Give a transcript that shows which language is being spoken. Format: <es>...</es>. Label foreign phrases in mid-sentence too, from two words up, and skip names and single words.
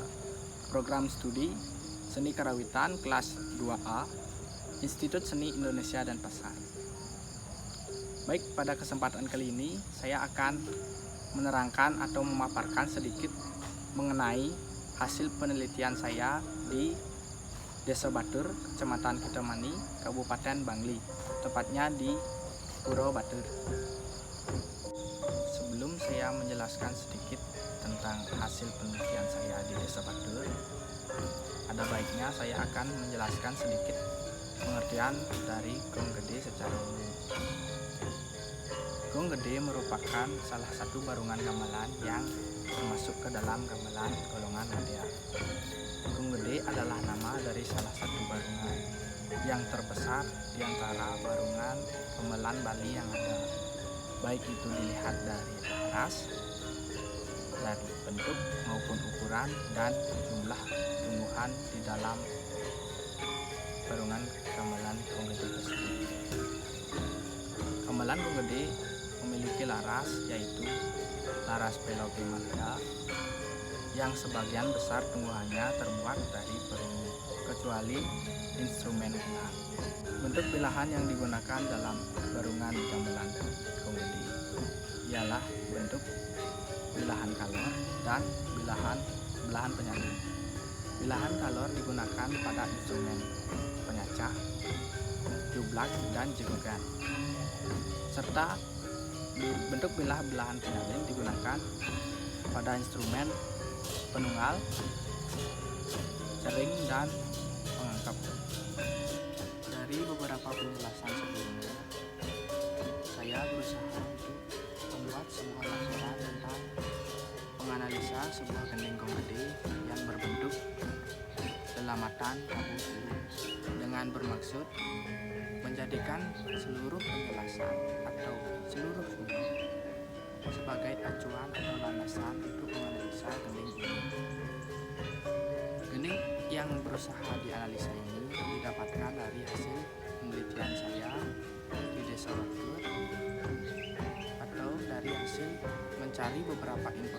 <id>Program studi Seni Karawitan kelas 2A, Institut Seni Indonesia dan Pasar. Baik, pada kesempatan kali ini saya akan menerangkan atau memaparkan sedikit mengenai hasil penelitian saya di Desa Batur, Kecamatan Kitamani, Kabupaten Bangli, tepatnya di Puro Batur. Sebelum saya menjelaskan sedikit tentang hasil penelitian saya di Desa Batur, ada baiknya saya akan menjelaskan sedikit pengertian dari gong gede secara umum. Gong gede merupakan salah satu barungan gamelan yang termasuk ke dalam gamelan golongan media. Gong gede adalah nama dari salah satu barungan yang terbesar di antara barungan gamelan Bali yang ada, baik itu dilihat dari laras, dari bentuk maupun ukuran dan jumlah tumbuhan di dalam barungan gamelan gong gede tersebut. Gamelan gong gede memiliki laras, yaitu laras Pelopimanda, yang sebagian besar tumbuhannya terbuat dari perunggu, kecuali instrumen bilah. Bentuk bilahan yang digunakan dalam barungan gamelan gong gede ialah bentuk bilahan kalor dan belahan penyandung. Bilahan kalor digunakan pada instrumen penyacah, jublak, dan jegogan, serta bentuk belahan penyalin digunakan pada instrumen penunggal, cering, dan pengangkap. Dari beberapa penjelasan sebelumnya, saya berusaha untuk membuat sebuah laporan tentang menganalisa sebuah gending gong gede yang berbentuk selamatan tabu tulu, dengan bermaksud menjadikan seluruh penjelasan atau seluruh sumber sebagai acuan atau landasan untuk menganalisa gending ini. Gending yang berusaha dianalisa ini didapatkan dari hasil penelitian saya di Desa Batur, atau dari hasil mencari beberapa</id>